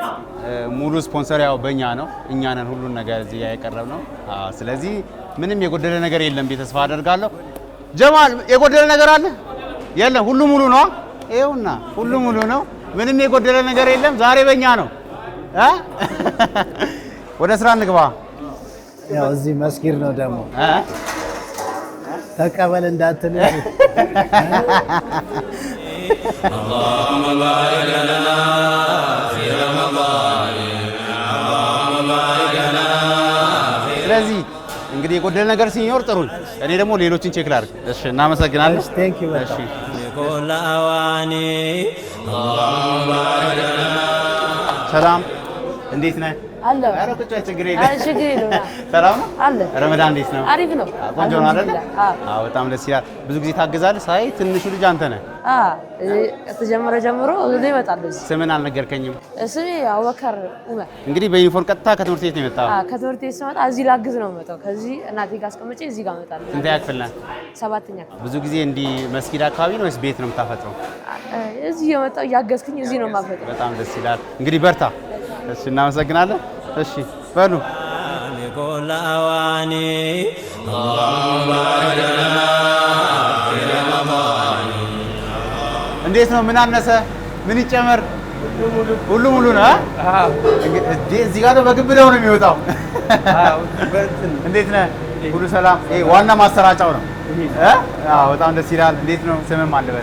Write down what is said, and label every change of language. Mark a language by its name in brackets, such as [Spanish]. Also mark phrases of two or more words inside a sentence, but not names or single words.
[Amharic] ሙሉ ስፖንሰር ያው በእኛ ነው። እኛ ነን ሁሉን ነገር እዚህ ያቀረብነው። ስለዚህ ምንም የጎደለ ነገር የለም ብዬ ተስፋ አደርጋለሁ። ጀማል የጎደለ ነገር አለ? የለም፣ ሁሉ ሙሉ ነው። ይኸውና ሁሉ ሙሉ ነው። ምንም የጎደለ ነገር የለም። ዛሬ በእኛ ነው። ወደ ስራ እንግባ። ያው እዚህ መስጊድ ነው ደግሞ ተቀበል እንዳትል። [Arabic] اللهم بارك لنا في رمضان اللهم بارك لنا في [Amharic] ስለዚህ እንግዲህ የጎደለ ነገር ሲኖር ጥሩኝ። እኔ ደግሞ ሌሎችን ቼክ ላድርግ። እሺ፣ እናመሰግናለን። [English] thank you። [Amharic] እሺ [Arabic] كل أواني اللهم بارك لنا [Amharic] ሰላም፣ እንዴት ነህ? አለ ኧረ ቁጭ በል፣ ችግር የለም። አይ ችግር የለውም። ሰላም ነው? አለ ረመዳን እንዴት ነው? አሪፍ ነው። ቆንጆ ነው አይደል? አዎ፣ በጣም ደስ ይላል። ብዙ ጊዜ ታግዛለህ። ሳይ ትንሹ ልጅ አንተ ነህ። ከተጀመረ ጀምሮ ሁሉ ይመጣል። ስምን አልነገርከኝም። ስሜ አቡበከር ኡመር። እንግዲህ በዩኒፎርም ቀጥታ ከትምህርት ቤት ነው የመጣው? ከትምህርት ቤት ስመጣ እዚህ ላግዝ ነው የምመጣው። ከዚህ እናቴ ጋር አስቀምጬ እዚህ ጋር እመጣለሁ። ስንተኛ ክፍል ነህ? 7ኛ ክፍል። ብዙ ጊዜ እንዲህ መስጊድ አካባቢ ነው ወይስ ቤት ነው የምታፈጥረው? እዚህ የመጣው እያገዝኩኝ እዚህ ነው የማፈጥረው። በጣም ደስ ይላል። እንግዲህ በርታ። እሺ፣ እናመሰግናለን። እሺ በሉ [Arabic] كل أواني اللهم بارك لنا في رمضان [Amharic] እንዴት ነው? ምን አነሰ? ምን ይጨመር? ሁሉ ሙሉ ነው። እዚህ ጋር በግብደው ነው የሚወጣው። እንዴት ነህ? ሁሉ ሰላም? ይሄ ዋና ማሰራጫው ነው። በጣም ደስ ይላል። እንዴት ነው? ስምም አለበት?